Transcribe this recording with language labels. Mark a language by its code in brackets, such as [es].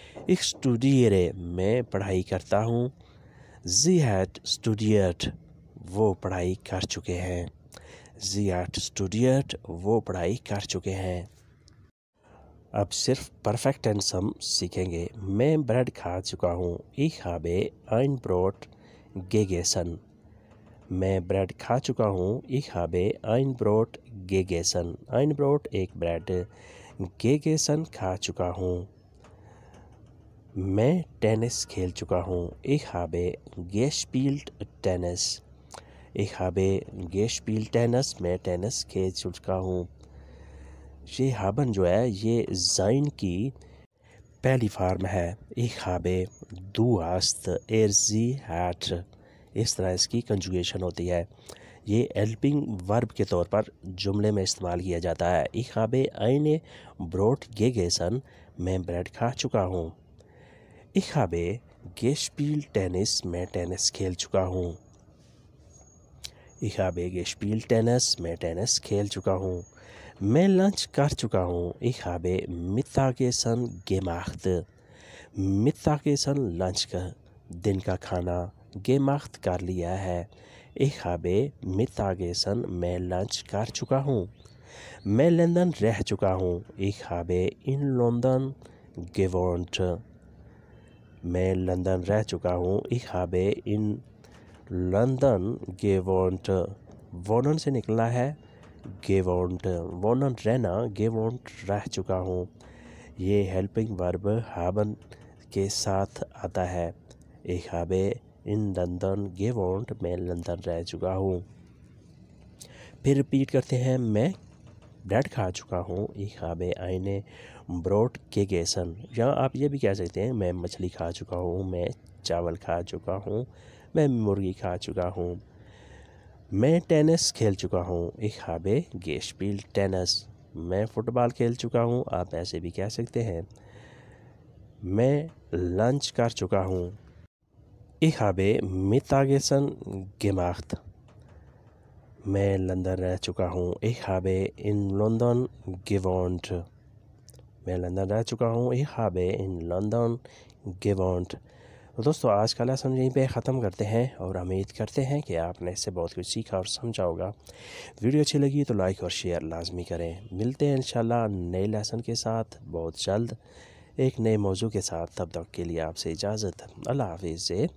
[de] ich studiere, [hi] मैं पढ़ाई करता हूँ। [de] sie hat studiert, [hi] वो पढ़ाई कर चुके हैं। sie hat studiert, वो पढ़ाई कर चुके हैं। अब सिर्फ परफेक्ट टेंस हम सीखेंगे। मैं ब्रेड खा चुका हूँ। [de] ich habe ein Brot gegessen, [hi] मैं ब्रेड खा चुका हूँ। [de] ich habe ein Brot gegessen, ein Brot [hi] एक ब्रेड, [de] gegessen [hi] खा चुका हूँ। मैं टेनिस खेल चुका हूँ। [de] ich habe gespielt Tennis, ich habe gespielt Tennis, [hi] मैं टेनिस खेल चुका हूँ। ये हाबन जो है ये ज़ाइन की पहली फार्म है। [de] ich habe, du hast, sie hat, [hi] इस तरह इसकी कंजुगेशन होती है। ये हेल्पिंग वर्ब के तौर पर जुमले में इस्तेमाल किया जाता है। [de] Ich habe eine Brot gegessen, [hi] मैं ब्रेड खा चुका हूँ। [de] Ich habe gespielt [hi] टेनिस, मैं टेनिस खेल चुका हूँ। [de] Ich habe gespielt [hi] टेनिस, मैं टेनिस खेल चुका हूँ। मैं लंच कर चुका हूँ। [de] Ich habe Mittagessen gemacht। [hi] Mittagessen lunch का दिन का खाना, gemacht कर लिया है। [de] Ich habe Mittagessen, [hi] मैं लंच कर चुका हूँ। मैं लंदन रह चुका हूँ। [de] Ich habe in London gewohnt। [hi] मैं लंदन रह चुका हूँ। [de] Ich habe in London gewohnt। [hi] wohnen से निकला है gewohnt। wohnen रहना, gewohnt रह चुका हूँ। ये हेल्पिंग वर्ब haben के साथ आता है। [de] Ich habe in London gewohnt, [hi] मैं लंदन रह चुका हूँ। फिर रिपीट करते हैं, मैं ब्रेड खा चुका हूँ। [de] Ich habe eine Brot gegessen। [hi] या आप ये भी कह सकते हैं, मैं मछली खा चुका हूँ, मैं चावल खा चुका हूँ, मैं मुर्गी खा चुका हूँ। मैं टेनिस खेल चुका हूँ। [de] Ich habe gespielt टेनिस। [hi] मैं फ़ुटबॉल खेल चुका हूँ, आप ऐसे भी कह सकते हैं। मैं लंच कर चुका हूँ। [de] Ich habe Mittagessen gemacht। [hi] मैं लंदन रह चुका हूँ। [de] Ich habe in London gewohnt। [hi] मैं लंदन रह चुका हूँ। [de] Ich habe in London gewohnt। [hi] तो दोस्तों, आज का लेसन यहीं पे ख़त्म करते हैं और उम्मीद करते हैं कि आपने इससे बहुत कुछ सीखा और समझा होगा। वीडियो अच्छी लगी तो लाइक और शेयर लाजमी करें। मिलते हैं इंशाल्लाह नए लेसन के साथ बहुत जल्द, एक नए मौजू के साथ। तब तक के लिए आपसे इजाज़त। अल्लाह हाफिज़ से